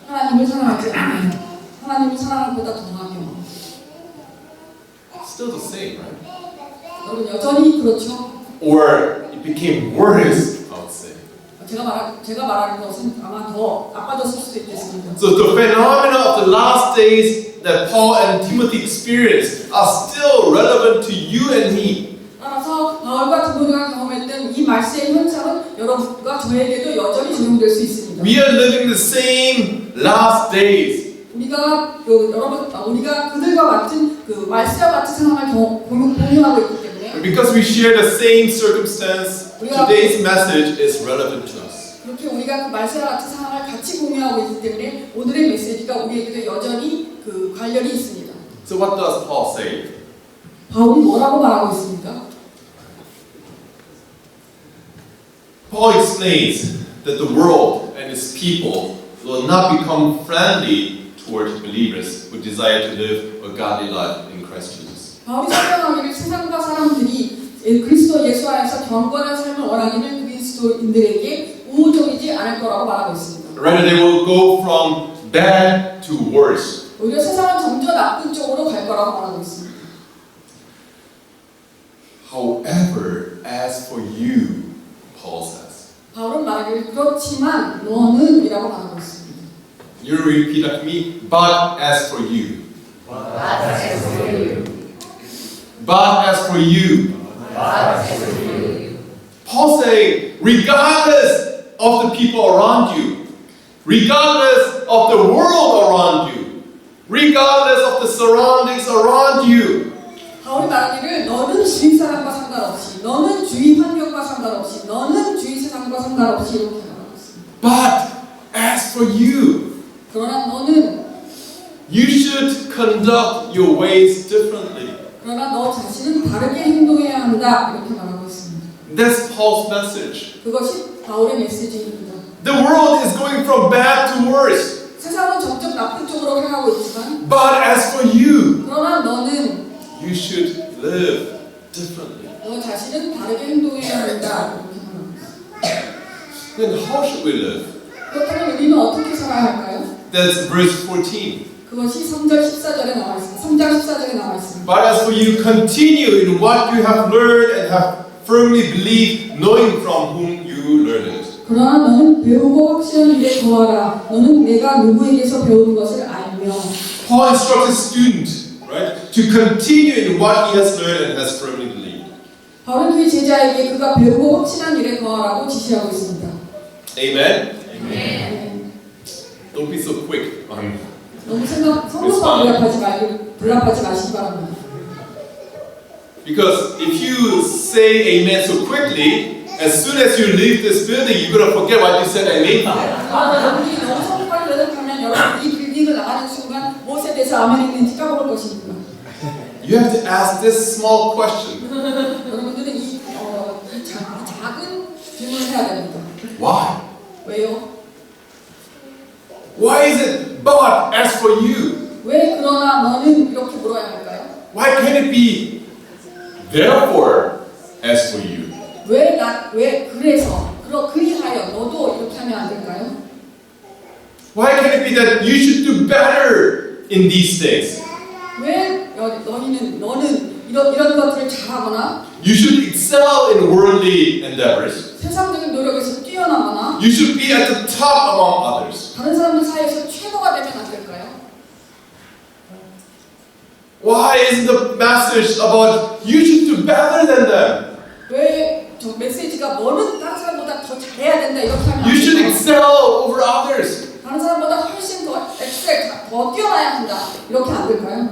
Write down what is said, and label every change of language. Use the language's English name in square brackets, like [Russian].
[Korean] 하나님을 사랑하지 않으며 하나님을 사랑하는 것보다 더하며. [English] Still the same, right? [Korean] 여러분 여전히 그렇죠. [English] Or it became worse, I would say. [Korean] 제가 말하는 것은 아마 더 나빠졌을 수도 있겠습니다. [English] So the phenomena of the last days that Paul and Timothy experienced are still relevant to you and me. [Korean] 따라서 바울과 디모데가 경험했던 이 말세의 현상은 여러분과 저에게도 여전히 적용될 수 있습니다. [English] We are living the same last days. [Korean] 우리가 그들과 같은 말세와 같은 상황을 공유하고 있기 때문에 [English] And because we share the same circumstance, today's message is relevant to us. [Korean] 이렇게 우리가 그 말세와 같은 상황을 같이 공유하고 있기 때문에 오늘의 메시지가 우리에게도 여전히 그 관련이 있습니다. [English] So what does Paul say? [Korean] 바울이 뭐라고 말하고 있습니까? [English] Paul explains that the world and its people will not become friendly toward believers who desire to live a godly life in Christ Jesus. [Korean] 바울이 설명하기를 세상과 사람들이 그리스도 예수 안에서 경건한 삶을 원하기는 그리스도인들에게 우호적이지 않을 거라고 말하고 있습니다. [English] Rather, they will go from bad to worse. [Korean] 오히려 세상은 점점 나쁜 쪽으로 갈 거라고 말하고 있습니다. [English] However, as for you, Paul says. [Korean] 바울은 말하기를 그렇지만 너는 이라고 말하고 있습니다. [English] You repeat after me. But as for you. But as for you. Paul saying, regardless of the people around you, regardless of the world around you, regardless of the surroundings around you, [Korean] 바울이 말하기를 너는 주위 사람과 상관없이, 너는 주위 환경과 상관없이, 너는 주위 세상과 상관없이 이렇게 말하고 있습니다. [English] but as for you, [Korean] 그러나 너는, [English] you should conduct your ways differently. [Korean] 그러나 너 자신은 다르게 행동해야 한다 이렇게 말하고 있습니다. [English] That's Paul's message. [Korean] 그것이 바울의 메시지입니다. [English] The world is going from bad to worse. [Korean] 세상은 점점 나쁜 쪽으로 향하고 있지만, [English] But as for you, [Korean] 그러나 너는 [English] you should live differently. [Korean] 너 자신은 다르게 행동해야 한다 이렇게 말하고 있습니다. [English] Then how should we live? [Korean] 그렇다면 우리는 어떻게 살아야 할까요? [English] That's verse 14. [Korean] 그것이 3절 14절에 나와 있습니다. 3장 14절에 나와 있습니다. [English] But as for you, continue in what you have learned and have firmly believed, knowing from whom you learned it. [Korean] 그러나 너는 배우고 확신하는 일에 거하라. 너는 내가 누구에게서 배운 것을 알며. [English] Paul instructs his student, right, to continue in what he has learned and has firmly believed. [Korean] 바울은 그의 제자에게 그가 배우고 확신한 일에 거하라고 지시하고 있습니다. [English] Amen? [Korean] 네. [English] Don't be so quick. [Korean] 너무 성도가 불납하지 마시기 바랍니다. [English] Because if you say amen so quickly, as soon as you leave this building, you're going to forget what you said amen for. [Korean] 여러분이 너무 성과를 내려가면 여러분 이 빌딩을 나가는 순간 무엇에 대해서 아멘 했는지 까먹을 것입니다. [English] You have to ask this small question. [Korean] 여러분들은 이 작은 질문을 해야 됩니다. [English] Why? [Korean] 왜요? [English] Why is it but as for you? [Korean] 왜 그러나 너는 이렇게 물어야 할까요? [English] Why can't it be therefore as for you? [Korean] 왜 그래서 그리하여 너도 이렇게 하면 안 될까요? [English] Why can't it be that you should do better in these things? [Korean] 왜 너는 이런 것들을 잘하거나 [English] You should excel in worldly endeavors. [Korean] 세상적인 노력에서 뛰어나거나 [English] You should be at the top among others. [Korean] 다른 사람들 사이에서 최고가 되면 안 될까요? [English] Why isn't the message about you should do better than them? [Korean] 왜 저 메시지가 너는 다른 사람보다 더 잘해야 된다 이렇게 하면 [English] You [Korean] 안 [English] should [Korean] 될까요? [English] excel over others. [Korean] 다른 사람보다 훨씬 더 더 뛰어나야 한다 이렇게 안 될까요?